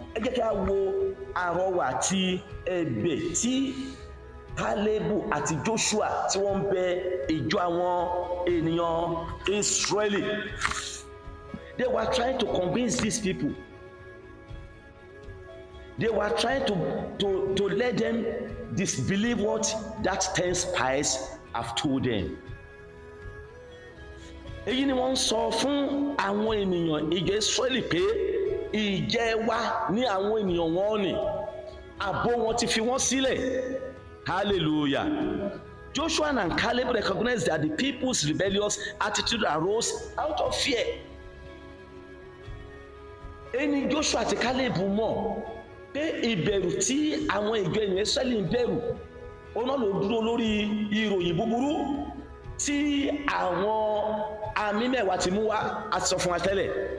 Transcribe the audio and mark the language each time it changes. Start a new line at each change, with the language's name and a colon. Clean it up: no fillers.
Yoruba: Ẹ jẹ́ kí a wo àrọwà àti ẹ̀bẹ̀ tí Kálébù àti Jóṣúà tí wọ́n ń bẹ ìjọ àwọn ènìyàn Ísírẹ́lì.
English: They were trying to convince these people. They were trying to let them disbelieve what that 10 spies have told them.
Yoruba: Èyí ni wọ́n sọ fún àwọn ènìyàn ìjọ Ísírẹ́lì pé ìjẹ wa ní àwọn ènìyàn wọn ni àbò wọn ti fi wọ́n sílẹ̀.
English: Hallelujah. Joshua and Caleb recognized that the people's rebellious attitude arose out of fear.
Yoruba: Ẹni Joshua àti Caleb mọ̀ pé ìbẹ̀rù tí àwọn ìjọ ènìyàn Ísírẹ́lì ń bẹ̀rù ọ̀nà ló dúró lórí ìròyìn búburú tí àwọn àmì mẹ́wàá ti mú wá àti sọ fún wa tẹ́lẹ̀.